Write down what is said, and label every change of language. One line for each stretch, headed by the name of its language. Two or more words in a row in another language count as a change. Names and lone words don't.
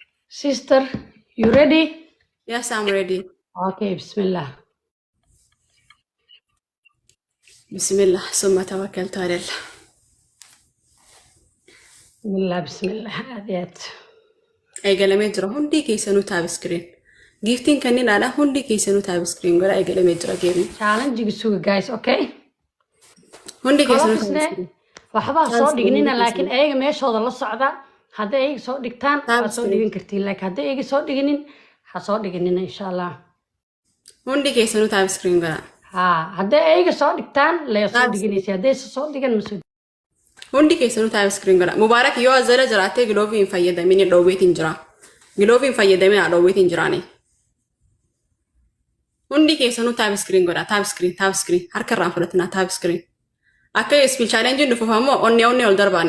English: Sister, you ready? Yes, I'm ready. Okay, Bismillah.
Arabic: بسم الله ثم توكلت على الله. Bismillah.
Oromo: Adeet. Eegalamee jira hundi keessanuu
English: taab screen.
Oromo: Giftiin kanneen alaa hundi keessanuu
English: taab screen
Oromo: godha eegalamee jira geemni.
English: Challenge suga guys, okay?
Oromo: Hundi keessanuu taab Kolofisne screen.
Somali: waxba soo dhignina laakiin ayaga meeshooda la socda. Hadday ayaga soo dhigtaan
Oromo: Taab
Somali: waa soo
Oromo: screen.
Somali: dhigin kartiin laakiin hadday ayaga soo dhiginin ha soo dhiginina
Arabic: insha Allah.
Oromo: Hundi keessanuu
English: taab screen
Oromo: godha.
Somali: Ha, hadday ayaga soo dhigtaan la soo
Oromo: Taab
Somali: dhiginaysa hadday soo dhigan ma soo
Oromo: Hundi keessanuu
English: taab screen
Oromo: godha. Mubaarak yoo azala jiraatee giloovii hin fayyadamin dhoowweetiin jira. Giloovii hin fayyadamin dhoowweetiin jiraani. Hundi keessanuu
English: taab screen
Oromo: godha.
English: Taab screen.
Oromo: Harka irraan fudhatinaa
English: taab screen.
Oromo: Akka ispil challenge dhufuuf ammoo onnee ol darbaani.